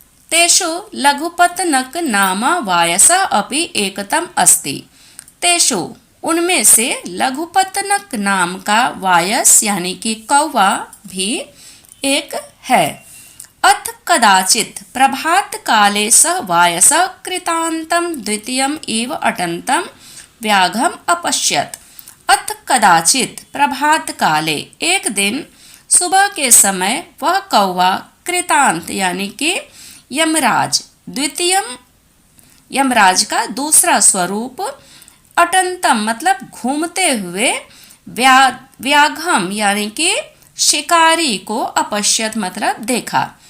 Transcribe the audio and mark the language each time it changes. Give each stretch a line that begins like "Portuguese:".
Sanskrit: तेषु लघुपतनक नाम वायसः अपि एकतम अस्ति।
Hindi: तेषु उनमें से लघुपतनक नाम का वायस यानी कि कौवा भी एक है।
Sanskrit: अथ कदाचित् प्रभात काले सः वायसः कृतान्तं द्वितीयम् इव अटन्तं व्याघ्रम् अपश्यत्। अथ कदाचित् प्रभात काले,
Hindi: एक दिन सुबह के समय वह कौवा कृतांत यानी कि यमराज, द्वितीयम यमराज का दूसरा स्वरूप, अटंतम मतलब घूमते हुए, व्याघ्रम यानी कि शिकारी को अपश्यत मतलब देखा।